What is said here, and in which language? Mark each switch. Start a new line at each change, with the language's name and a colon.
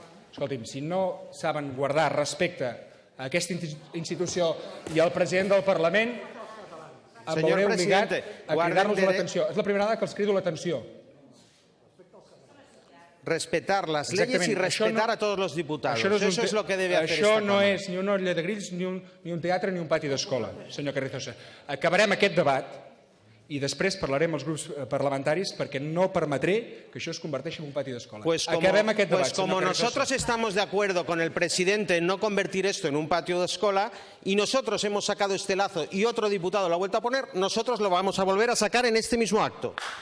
Catalan: Escolti'm, si no saben guardar respecte a aquesta institució i al president del Parlament, em veuré obligat a cridar-los l'atenció. És la primera vegada que els crido l'atenció.
Spanish: Respetar las leyes y respetar a todos los diputados. Eso es lo que debe hacer esta
Catalan: Això
Spanish: Cámara.
Catalan: no és ni una olla de grills, ni un teatre, ni un pati d'escola, senyor Carrizosa. Acabarem aquest debat i després parlarem els grups parlamentaris perquè no permetré que això es converteixi en un pati d'escola. Acabem aquest debat,
Spanish: como nosotros estamos de acuerdo con el presidente en no convertir esto en un patio de escuela y nosotros hemos sacado este lazo y otro diputado lo ha vuelto a poner, nosotros lo vamos a volver a sacar en este mismo acto.